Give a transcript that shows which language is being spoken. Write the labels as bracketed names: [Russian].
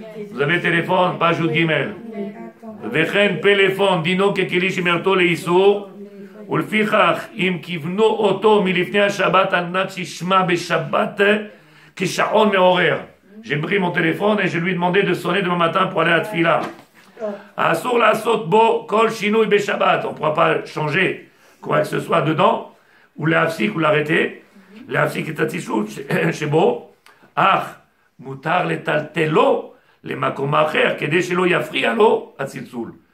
[French] Vous avez téléphone, page Yud Gimel. [Hebrew] Vechen téléphone, dino kekeli shimerto leisur. ולפיכך, אם כיוונו אותו מלפני השבת על מנת שישמע בשבת כשעון מעורר. [French] J'ai pris mon téléphone et je lui ai demandé de sonner demain matin pour aller à la tfila. [Hebrew] Asur לעשות בו כל שינוי בשבת. [French] On ne pourra pas changer quoi que ce soit dedans, ou להפסיק ou l'arrêter. [Hebrew] להפסיק את הצישות שבו. אך מותר לטלטלו למקום אחר, כדי שלא יפריע לו הצלצול.